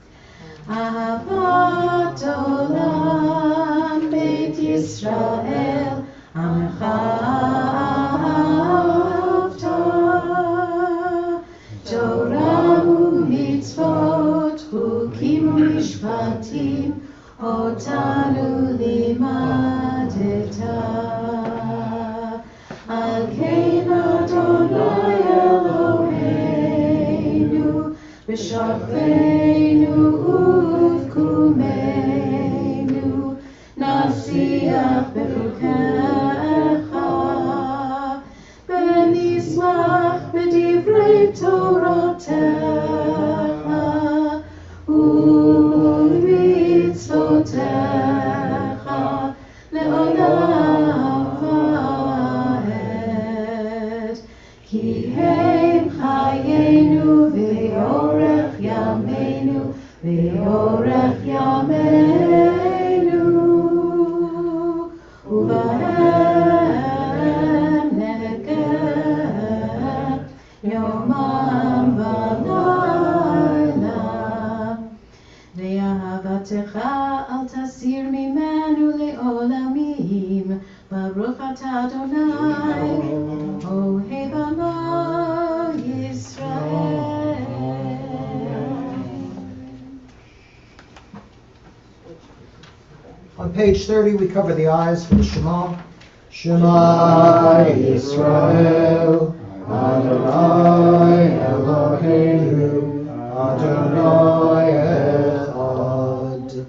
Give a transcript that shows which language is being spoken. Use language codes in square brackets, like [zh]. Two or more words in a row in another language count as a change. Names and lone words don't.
[he] אהבת עולם בית ישראל, עמך אהבת, תורה ומצות, חקים ומשפטים, אותנו למדת. על כן ה' אלהינו, v'shafeinu ובקומנו, נשיח בחקיך, ונשמח בדברי תורתך, ובמצותיך, לעולם ועד. כי הם חיינו ואורך ימינו, ואורך ימינו, ובהם נהגה יומם ולילה. ואהבתך אל תסיר ממנו לעולמים, ברוך אתה ה', אוהב עמו ישראל. [en] On page 30, we cover the eyes for the Shema. [he] שמע ישראל, ה' אלהינו, ה' אחד.